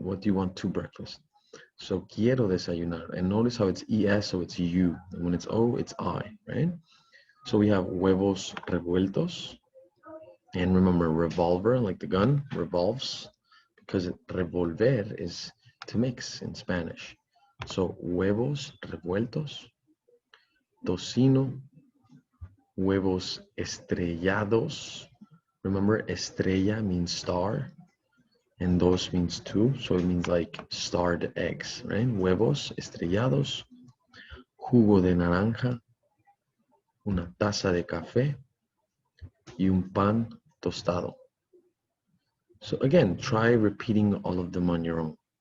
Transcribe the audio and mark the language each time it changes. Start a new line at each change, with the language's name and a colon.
English: What do you want to breakfast? So quiero desayunar. And notice how it's ES, so it's you. And when it's O, it's I, right? So we have huevos revueltos. And remember, revolver, like the gun, revolves, because revolver is to mix in Spanish.
Spanish: So huevos revueltos, tocino, huevos estrellados.
English: Remember, estrella means star, and dos means two, so it means like starred eggs, right?
Spanish: Huevos estrellados, jugo de naranja, una taza de café, y un pan tostado.
English: So again, try repeating all of them on your own.